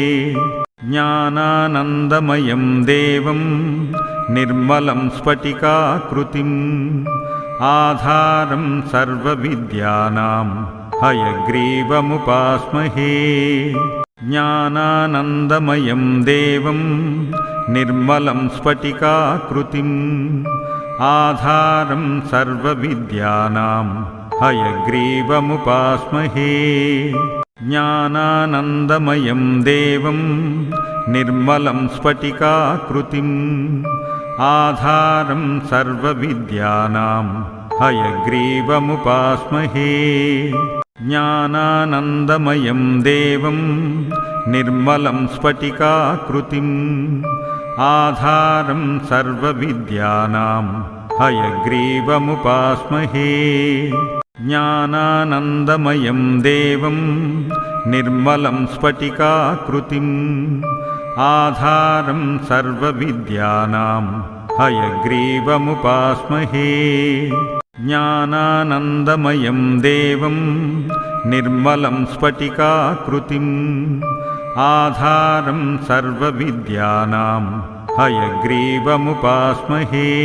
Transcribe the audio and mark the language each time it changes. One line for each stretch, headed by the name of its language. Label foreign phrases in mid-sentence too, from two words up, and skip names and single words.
Sanskrit: జ్ఞానానందమయం దేవం నిర్మలం స్ఫటికాకృతిం ఆధారం సర్వవిద్యానాం హయగ్రీవముపాస్మహే జ్ఞానానందమయం దేవం నిర్మలం స్ఫటికాకృతిం ఆధారం సర్వవిద్యానాం హయగ్రీవముపాస్మహే జ్ఞానానందమయం దేవం నిర్మలం స్ఫటికాకృతిం ఆధారం సర్వవిద్యానాం హయగ్రీవముపాస్మహే ज्ञानानन्दमयं देवं निर्मलं स्फटिकाकृतिम् आधारं सर्वविद्यानां हयग्रीवमुपास्महे ज्ञानानन्दमयं देवं निर्मलं स्फटिकाकृतिम् आधारं सर्वविद्यानां हयग्रीवमुपास्महे ज्ञानानन्दमयं देवं निर्मलं स्फटिकाकृतिम् आधारं सर्वविद्यानां हयग्रीवमुपास्महे